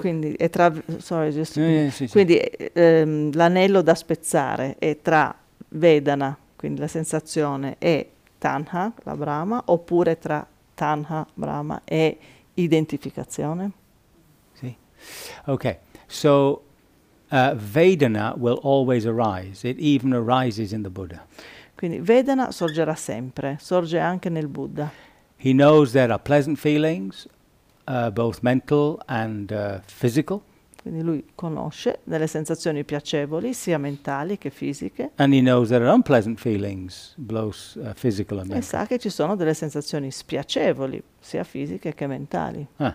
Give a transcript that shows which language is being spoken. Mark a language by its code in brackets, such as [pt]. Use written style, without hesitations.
[it] quindi è tra, [en] sorry, just [it] quindi l'anello da spezzare è tra Vedana, quindi la sensazione, e Tanha, la Brahma, oppure tra Tanha, Brahma e identificazione? [en] Sì. Okay. So Vedana will always arise. It even arises in the Buddha. [it] Quindi Vedana sorgerà sempre, sorge anche nel Buddha. [en] He knows there are pleasant feelings, both mental and physical. [it] Quindi lui conosce delle sensazioni piacevoli, sia mentali che fisiche. [en] And he knows there are unpleasant feelings, both physical and mental. [it] E sa che ci sono delle sensazioni spiacevoli, sia fisiche che mentali.